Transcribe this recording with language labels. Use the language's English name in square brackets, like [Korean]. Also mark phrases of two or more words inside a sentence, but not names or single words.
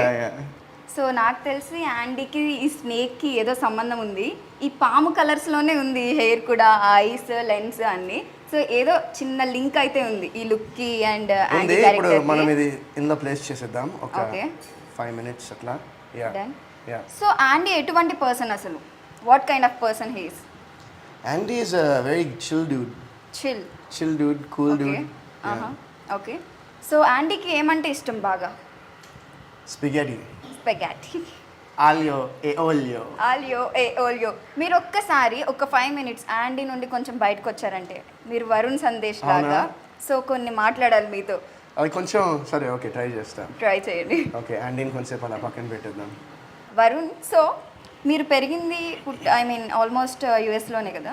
[Telugu] సో నాకు తెలిసి యాండీకి ఈ స్నేక్కి ఏదో సంబంధం ఉంది. ఈ పాము కలర్స్లోనే ఉంది హెయిర్ కూడా, ఐస్, లెన్స్ అన్నీ. సో ఏదో చిన్న లింక్ అయితే ఉంది ఈ లుక్కి అండ్ యాండీ ఇప్పుడు మనం క్యారెక్టర్కి. ఇది ఇందులో ప్లేస్ చేసేద్దాం ఒక ఓకే. 5 minutes అట్లా. యా Done. యా. సో యాండీ ఎటువంటి పర్సన్ అసలు? [English] What kind of person he's? Andy is a very chill dude. చిల్ Dude, cool ఓకే. dude. [Telugu] ఓకే. సో యాండీకి ఏమంటే ఇష్టం బాగా? Spaghetti. స్పెగాటీ. [Italian] Aglio e olio. Aglio e olio. [Telugu] మీరు ఒక్కసారి ఒక 5 minutes యాండీ నుండి కొంచెం బయటకు వచ్చారంటే మీరు వరుణ్ సందేశ్ లాగా. సో కొన్ని మాట్లాడాలి మీతో. అది కొంచెం సరే, ఓకే, ట్రై చేస్తాం. ట్రై చేయండి. ఓకే, అండీని కొంచెంసేపు అలా పక్కన పెట్టేద్దాం. వరుణ్, సో మీరు పెరిగింది [English] I mean almost [Telugu] యూఎస్లోనే కదా.